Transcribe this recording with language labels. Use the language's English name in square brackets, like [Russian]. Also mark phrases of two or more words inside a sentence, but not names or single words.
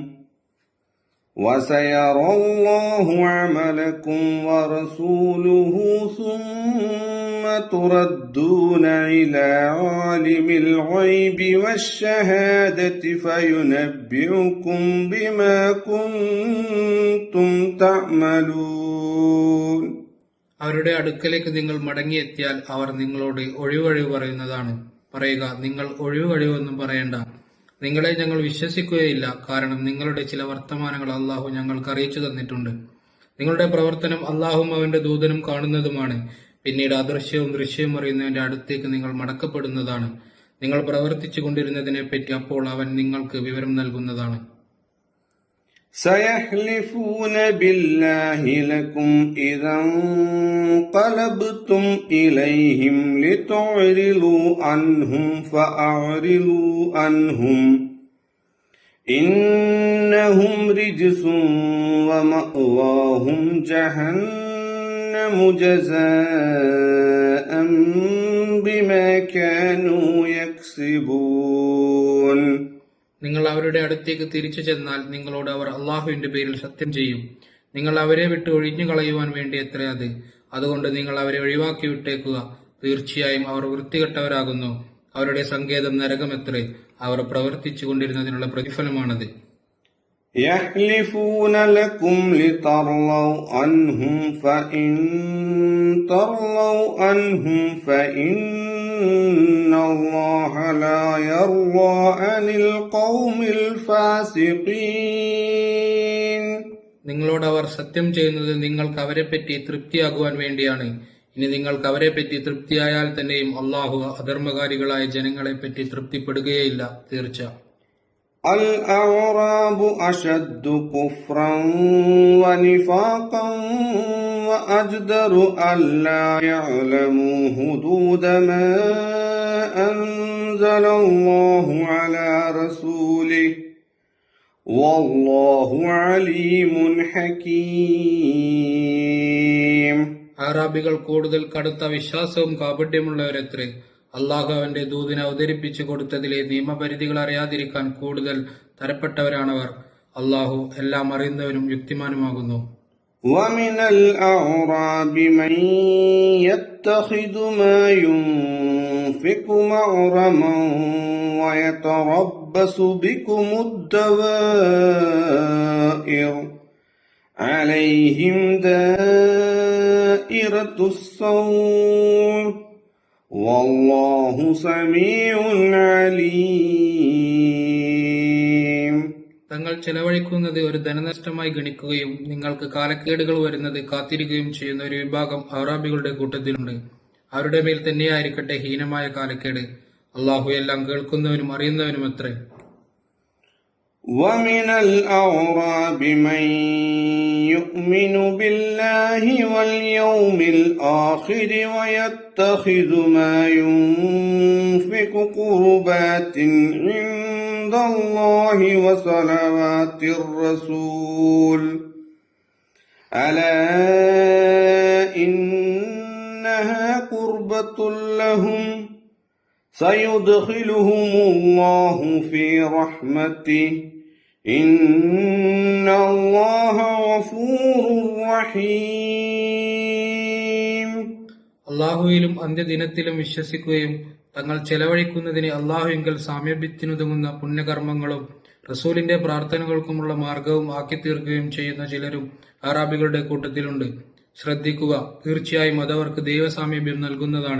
[Arabic] وسيرى الله عملكم ورسوله ثم تردون إلى عالم الغيب والشهادة فينبئكم بما كنتم تعملون. [Malayalam] അവരുടെ അടുക്കലേക്ക് നിങ്ങൾ മടങ്ങിയെത്തിയാൽ അവർ നിങ്ങളോട് ഒഴിവഴിവ് പറയുന്നതാണ്. പറയുക, നിങ്ങൾ ഒഴിവഴിവൊന്നും പറയണ്ട, നിങ്ങളെ ഞങ്ങൾ വിശ്വസിക്കുകയില്ല. കാരണം നിങ്ങളുടെ ചില വർത്തമാനങ്ങൾ അള്ളാഹു ഞങ്ങൾക്ക് അറിയിച്ചു തന്നിട്ടുണ്ട്. നിങ്ങളുടെ പ്രവർത്തനം അള്ളാഹും അവന്റെ ദൂതനും കാണുന്നതുമാണ്. പിന്നീട് അദൃശ്യവും ദൃശ്യവും അറിയുന്നവന്റെ അടുത്തേക്ക് നിങ്ങൾ മടക്കപ്പെടുന്നതാണ്. നിങ്ങൾ പ്രവർത്തിച്ചു കൊണ്ടിരുന്നതിനെ പറ്റി അപ്പോൾ അവൻ നിങ്ങൾക്ക് വിവരം നൽകുന്നതാണ്. [Arabic] سيحلفون بالله لكم إذا انقلبتم إليهم لتعرضوا عنهم فأعرضوا عنهم إنهم رجس ومأواهم جهنم جزاء بما كانوا يكسبون. [Malayalam] നിങ്ങൾ അവരുടെ അടുത്തേക്ക് തിരിച്ചു ചെന്നാൽ നിങ്ങളോട് അവർ അള്ളാഹുവിന്റെ പേരിൽ സത്യം ചെയ്യും. നിങ്ങൾ അവരെ വിട്ട് ഒഴിഞ്ഞു കളയുവാൻ വേണ്ടി എത്രേ അത്. അതുകൊണ്ട് നിങ്ങൾ അവരെ ഒഴിവാക്കി വിട്ടേക്കുക. തീർച്ചയായും അവർ വൃത്തികെട്ടവരാകുന്നു. അവരുടെ സങ്കേതം നരകമെത്രേ. അവർ പ്രവർത്തിച്ചു കൊണ്ടിരുന്നതിനുള്ള പ്രതിഫലമാണത്. [Arabic] يحلفون لكم لترضوا عنهم فإن ترضوا عنهم فإن الله لا يرضى عن القوم الفاسقين. [Malayalam] നിങ്ങളോട് അവർ സത്യം ചെയ്യുന്നത് നിങ്ങൾക്ക് അവരെപ്പറ്റി തൃപ്തിയാകുവാൻ വേണ്ടിയാണ്. ഇനി നിങ്ങൾക്ക് അവരെപ്പറ്റി തൃപ്തിയായാൽ തന്നെയും അള്ളാഹു അധർമ്മകാരികളായ ജനങ്ങളെപ്പറ്റി തൃപ്തിപ്പെടുകയില്ല. തീർച്ച. [Arabic] الأعراب أشد كفرا ونفاقا وأجدر ألا يعلموا حدود ما أنزل الله على رسوله والله عليم حكيم. [Malayalam] അറാബികൾ കൂടുതൽ കടുത്ത വിശ്വാസവും കാപട്യമുള്ളവരത്രേ. അള്ളാഹു അവന്റെ ദൂതിനെ അവതരിപ്പിച്ചു കൊടുത്തതിലെ നിയമപരിധികൾ അറിയാതിരിക്കാൻ കൂടുതൽ തരപ്പെട്ടവരാണവർ. അള്ളാഹു എല്ലാം അറിയുന്നവനും യുക്തിമാനുമാകുന്നു. [Arabic] ومن الأعراب من يتخذ ما ينفق مغرما ويتربص بكم الدوائر عليهم دائرة السوء والله سميع عليم. [Malayalam] തങ്ങൾ ചെലവഴിക്കുന്നത് ഒരു ധനനഷ്ടമായി ഗണിക്കുകയും നിങ്ങൾക്ക് കാലക്കേടുകൾ വരുന്നത് കാത്തിരിക്കുകയും ചെയ്യുന്ന ഒരു വിഭാഗം അറാബികളുടെ കൂട്ടത്തിലുണ്ട്. അവരുടെ മേൽ തന്നെയായിരിക്കട്ടെ ഹീനമായ കാലക്കേട്. അള്ളാഹു എല്ലാം കേൾക്കുന്നവനും അറിയുന്നവനുമത്രേ. [Arabic] ومن الأعراب من يؤمن بالله واليوم الآخر ويتخذ ما ينفق قربات عند الله وصلوات الرسول ألا إنها قربة لهم سيدخلهم الله في رحمته إن الله غفور رحيم. [Malayalam] അള്ളാഹുവിലും അന്ത്യദിനത്തിലും വിശ്വസിക്കുകയും തങ്ങൾ ചെലവഴിക്കുന്നതിന് അള്ളാഹുവിങ്കൽ സാമീപ്യത്തിനുതകുന്ന പുണ്യകർമ്മങ്ങളും റസൂലിന്റെ പ്രാർത്ഥനകൾക്കുമുള്ള മാർഗവും ആക്കിത്തീർക്കുകയും ചെയ്യുന്ന ചിലരും അറാബികളുടെ കൂട്ടത്തിലുണ്ട്. ശ്രദ്ധിക്കുക, തീർച്ചയായും അതവർക്ക് ദൈവസാമീപ്യം നൽകുന്നതാണ്.